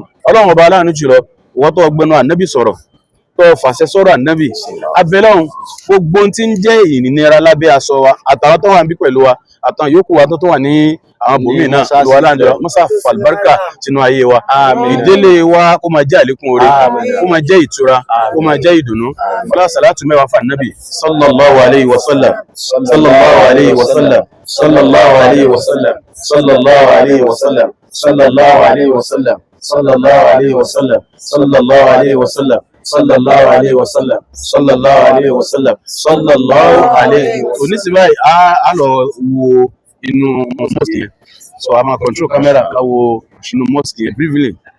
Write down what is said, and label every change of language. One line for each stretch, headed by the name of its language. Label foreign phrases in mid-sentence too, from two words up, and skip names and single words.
Yoruba: Ọlọ́run ọba aláàánú jùlọ, ìwọ tó gbẹnu ànábì sọ̀rọ̀, tó fàṣẹ sọ̀rọ̀ ànábì, abẹ́lọ́hun gbogbo tí ń jẹ́ ìnira lábẹ́ aṣọ wa àtàwọn tó wà níbí pẹ̀lú wa àtàwọn yòókù wa tó wà ní àwọn bòmí náà lọ wà láǹdọ̀ mọ́sá falbarka sínú ayé wa. Ìdílé wa kó máa jẹ́ àlékún oore, kó máa jẹ́ ìtura, kó máa jẹ́ ìdùnnú. Fọlá sàlátù mẹ́wàá fún ànábì
Arabic: صلى الله عليه وسلم، صلى الله عليه وسلم، صلى الله عليه وسلم، صلى الله عليه وسلم، صلى الله عليه وسلم، صلى الله عليه وسلم، صلى الله عليه وسلم، صلى الله عليه وسلم، صلى الله عليه وسلم، صلى الله عليه.
Yoruba: Onísìí báyìí a lọ wo inú mosque yẹn, so a máa
English: control camera
Yoruba: ká wo inú mosque yẹn briefly.